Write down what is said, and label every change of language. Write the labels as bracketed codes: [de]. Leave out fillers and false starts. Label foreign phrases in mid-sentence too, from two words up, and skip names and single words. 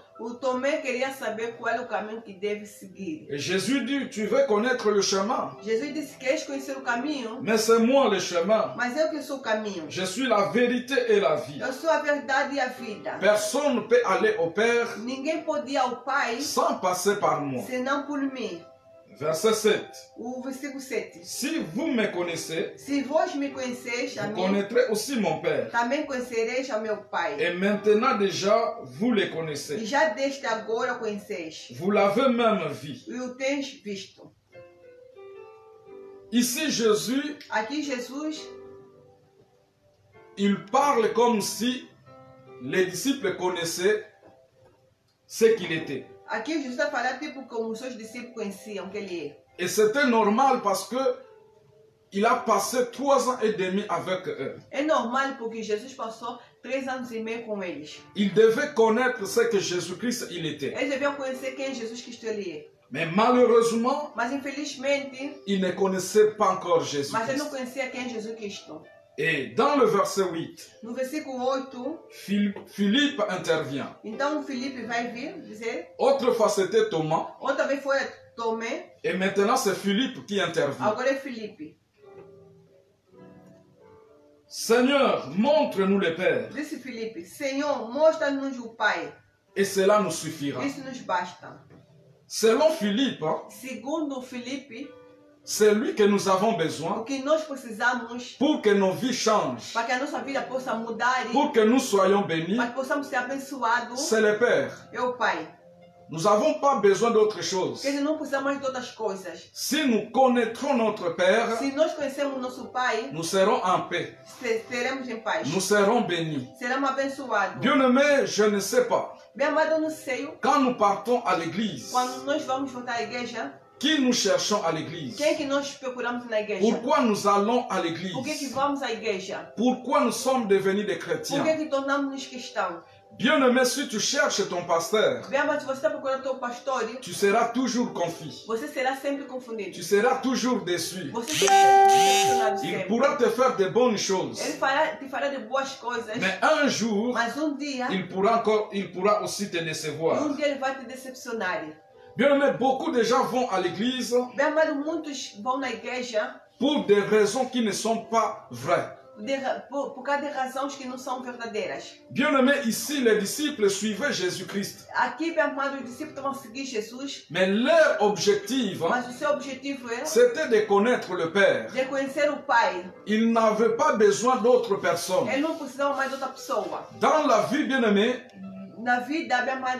[pt] O Tomé queria saber qual é o caminho que deve seguir. [fr] Et Jésus dit, tu veux connaître le chemin? [pt] Jesus disse, queres conhecer o caminho? [fr] Mais c'est moi le chemin. [pt] Mas eu que sou o caminho. [fr] Je suis la vérité et la vie. [pt] Eu sou a verdade e a vida. [fr] Personne ne peut aller au Père [pt] Ninguém pode ir ao Pai [fr] sans passer par moi. [pt] senão por mim. [fr] Verset 7. [pt] O versículo 7. [fr] Si vous me connaissez, [pt] se vós me conheceis a [fr] vous [pt] mim, [fr] connaîtrez aussi mon Père. [pt] também conhecereis a meu Pai. [fr] Et maintenant déjà, vous le connaissez. [pt] E já desde agora o conheceis. [fr] Vous l'avez même vu. [pt] E o tens visto. [fr] Ici, Jésus, [pt] aqui Jesus, [fr] il parle comme si les disciples connaissaient ce qu'il était. [pt] Aqui Jesus está falando tipo como os seus discípulos conheciam que ele é. [fr] Et c'était normal parce que il a passé 3 ans et demi avec eux. [pt] É normal porque Jesus passou 3 anos e meio com eles. [fr] Il devait connaître ce que Jésus-Christ il était. [pt] Eles deviam conhecer quem Jesus Cristo ele é. [fr] Mais malheureusement, [pt] mas infelizmente, [fr] il ne connaissait pas encore Jésus. [pt] Mas ele não conhecia quem é Jesus Cristo. [fr] Et dans le verset 8, [pt] no versículo 8, [fr] Philippe intervient. [pt] Então Filipe vai vir dizer. [fr] Autrefois c'était Thomas. [pt] Outra vez foi Tomé. [fr] Et maintenant c'est Philippe qui intervient. [pt] Agora é Filipe. [fr] Seigneur, montre-nous le Père. [pt] Disse Filipe, Senhor, mostra-nos o Pai. [fr] Et cela nous suffira. [pt] Isso nos basta. [fr] Selon Philippe, [pt] segundo Filipe, [fr] c'est lui que nous avons besoin [pt] o que nós precisamos [fr] pour que nos vies changent, [pt] para que a nossa vida possa mudar, [fr] pour que nous soyons bénis, [pt] para que possamos ser abençoados. [fr] C'est le Père. [pt] É o Pai. [fr] Nous n'avons pas besoin d'autre chose. [pt] Porque não precisamos mais de outras coisas. [fr] Si nous connaîtrons notre Père, [pt] se nós conhecemos nosso Pai, [fr] nous serons en paix. [pt] Seremos em paz. [fr] Nous serons bénis. [pt] Seremos abençoados. [fr] Bien-aimé, je ne sais pas. [pt] Bem amado, eu não sei. [fr] Quand nous partons à l'église, [pt] quando nós vamos voltar à igreja, [fr] qui nous cherchons à l'église? [pt] Quem que nós procuramos na igreja? [fr] Pourquoi nous allons à l'église? [pt] Por que vamos à igreja? [fr] Pourquoi nous sommes devenus des chrétiens? [pt] Por que tornamos-nos cristãos? [fr] Bien-aimé, si tu cherches ton pasteur, [pt] bem, mas se você está procurando teu pastor, [fr] tu seras toujours confus. [pt] Você será sempre confundido. [fr] Tu seras toujours déçu. [pt] Você será decepcionado sempre. [fr] Il pourra te faire de bonnes choses. [pt] Ele te fará de boas coisas. [fr] Mais un jour, [pt] mas dia, [fr] il pourra aussi te décevoir. [pt] Dia ele vai te decepcionar. [fr] Bien-aimé, beaucoup de gens vont à l'église [pt] bem, amado, muitos vão na igreja [fr] pour des raisons qui ne sont pas vraies. [pt] Por causa de razões que não são verdadeiras. [fr] Bien-aimé, ici les disciples suivaient Jésus-Christ. [pt] Aqui, bem amado, os discípulos estavam seguindo Jesus. [fr] Mais leur objectif, [pt] mas o seu objetivo era, [fr] c'était de connaître le Père. [pt] De conhecer o Pai. [fr] Ils n'avaient pas besoin d'autres personnes. [pt] Ele não precisava mais de outra pessoa. [fr] Dans la vie, bien-aimé, [pt] na vida, bem amado,